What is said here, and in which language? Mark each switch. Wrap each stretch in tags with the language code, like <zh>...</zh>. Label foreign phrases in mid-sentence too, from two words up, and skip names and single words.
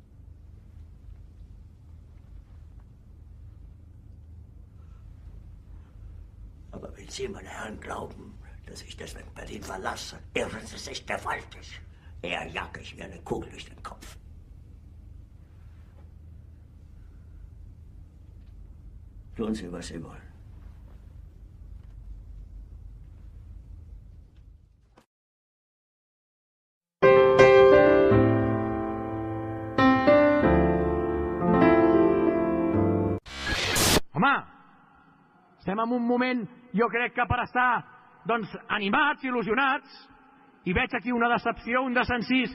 <de>Aber wenn Sie, meine Herren, glauben, dass ich deswegen Berlin verlasse, irren Sie sich gewaltig. Eher jag ich mir eine Kugel durch den Kopf. Tun Sie, was Sie wollen.</de> <ca>Home, estem en un moment, jo crec que per estar doncs, animats, il·lusionats, i veig aquí una decepció, un desencís.</ca>